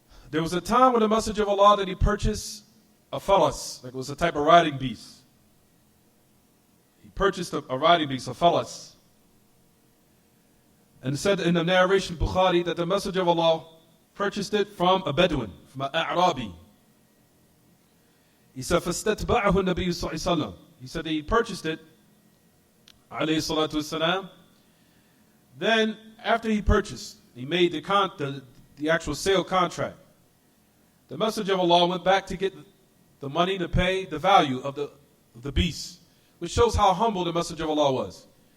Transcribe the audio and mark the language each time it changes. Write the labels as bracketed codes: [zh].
[en] There was a time when the Messenger of Allah that he purchased a faras, like it was a type of riding beast. He purchased a riding beast, a faras. And said in the narration Bukhari that the Messenger of Allah purchased it from a Bedouin, from an A'rabi. [ar] He said, فَاسْتَتْبَعَهُ النَّبِيُّ صَلَّى اللَّهُ عَلَيْهِ وَسَلَّمَ. [en] He said that he purchased it, alayhi salatu wasalam. Then, after he purchased, he made the actual sale contract. The Messenger of Allah went back to get the money to pay the value of the beast, which shows how humble the Messenger of Allah was.